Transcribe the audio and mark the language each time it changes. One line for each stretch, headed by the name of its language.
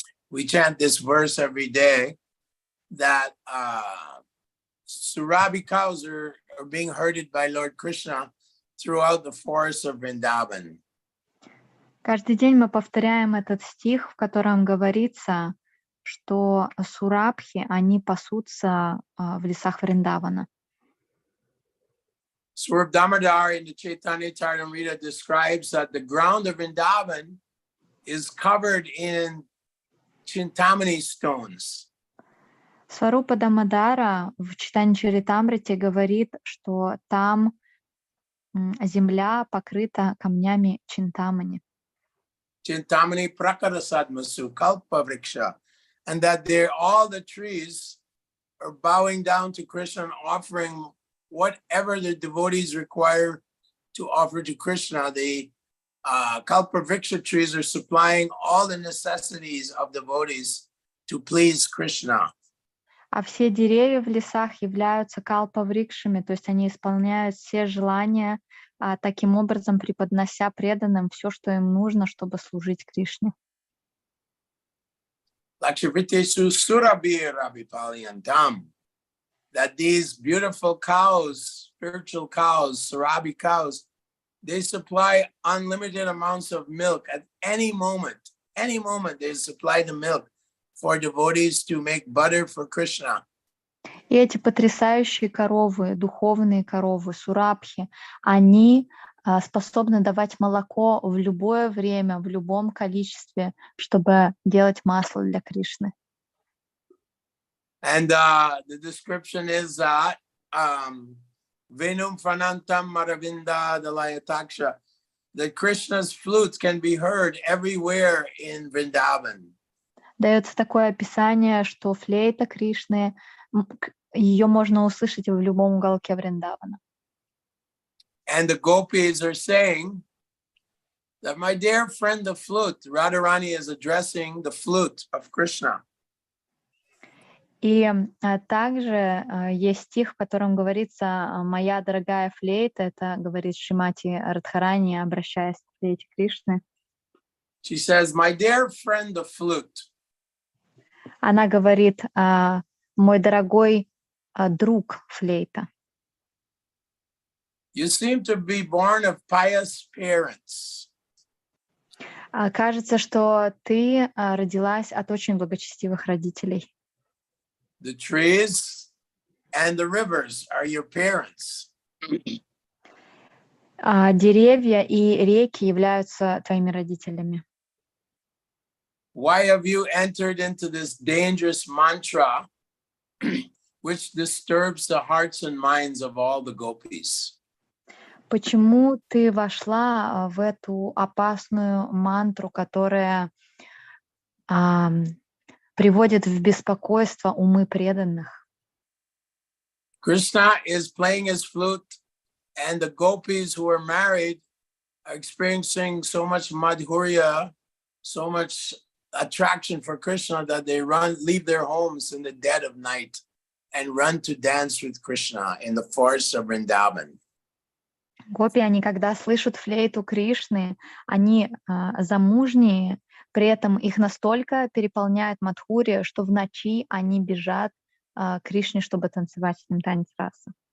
English: We chant this verse every day that Surabi cows are being herded by Lord Krishna throughout the forests of Vrindavan.
Russian: Каждый день мы повторяем этот стих, в котором говорится, что сурабхи, они пасутся в лесах Вриндавана.
English: Swarup Damodar in the Chaitanya Charitamrita describes that the ground of Vrindavan is covered in Chintamani stones.
Russian: Сварупа Дамодара в Чайтанья Чаритамрите говорит, что там земля покрыта камнями Чинтамани.
Sanskrit: Chintamani Prakarasadmasu Kalpa Vriksha,
English: and that all the trees are bowing down to Krishna and offering whatever the devotees require to offer to Krishna. The Kalpa Vriksha trees are supplying all the necessities of devotees to please Krishna.
Russian: А все деревья в лесах являются калпа-врикшами, то есть они исполняют все желания, таким образом преподнося преданным все, что им нужно, чтобы служить Кришне.
Sanskrit: Lakshivitesu Surabir Abhipalyantam,
English: that these beautiful cows, spiritual cows, Surabi cows, they supply unlimited amounts of milk at any moment they supply the milk for devotees to make butter for Krishna.
Russian: И эти потрясающие коровы, духовные коровы, сурабхи, они способны давать молоко в любое время, в любом количестве, чтобы делать масло для Кришны.
English: And the description is
Sanskrit: Venum Fanantam Maravinda Dalayataksha,
English: that Krishna's flute can be heard everywhere in Vrindavan.
Russian: Дается такое описание, что флейта Кришны, ее можно услышать в любом уголке Вриндавана.
English: And the gopis are saying that my dear friend the flute, Radharani is addressing the flute of Krishna.
Russian: И также есть стих, в котором говорится «Моя дорогая флейта», это говорит Шримати Радхарани, обращаясь к флейте Кришны.
English: She says, my dear friend the flute.
Russian: Она говорит «Мой дорогой друг флейта».
English: You seem to be born of pious parents.
Russian: Кажется, что ты родилась от очень благочестивых родителей.
English: The trees and the rivers are your parents.
Russian: Деревья и реки являются твоими родителями.
English: Why have you entered into this dangerous mantra which disturbs the hearts and minds of all the gopis?
Russian: Почему ты вошла в эту опасную мантру, которая приводит в беспокойство умы преданных?
English: Krishna is playing his flute, and the gopis who are married are experiencing so much madhurya, so much attraction for Krishna that they leave their homes in the dead of night and run to dance with Krishna in the forests of Vrindavan.
Russian: Гопи, они когда слышат флейту Кришны, они замужние, при этом их настолько переполняет мадхурия, что в ночи они бежат к Кришне, чтобы танцевать с ним танец раса.